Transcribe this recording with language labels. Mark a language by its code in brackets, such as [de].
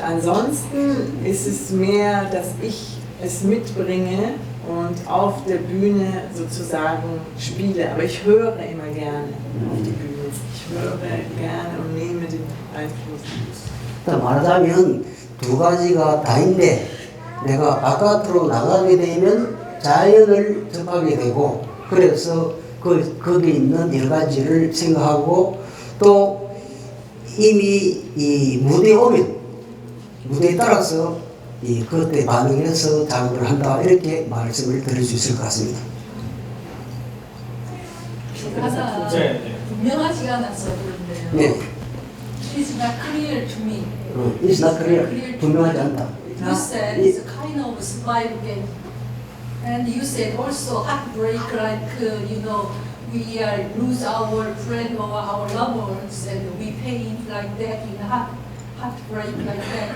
[de] Ansonsten ist es mehr, dass ich es mitbringe und auf der Bühne sozusagen spiele. Aber ich höre immer gerne auf die Bühne. Ich höre gerne und nehme den Einfluss. [ko] 말하자면 두 가지가 다인데 내가 바깥으로 나가게 되면 자연을 접하게 되고 그래서 거기 있는 여러 가지를 생각하고 또 이미 이 무대에 오면 무대에 따라서 그때 반응해서 작업을 한다 이렇게 말씀을 드릴 수 있을 것 같습니다. 가사 분명하지가 않아서 그런데요. 네. [en] It's not clear to me. It's not clear. [ko] 분명하지 않다. [en] You said it's a kind of survival game. And you said also heartbreak, like, we lose our friend or our loved ones and we pain like that in heartbreak like that.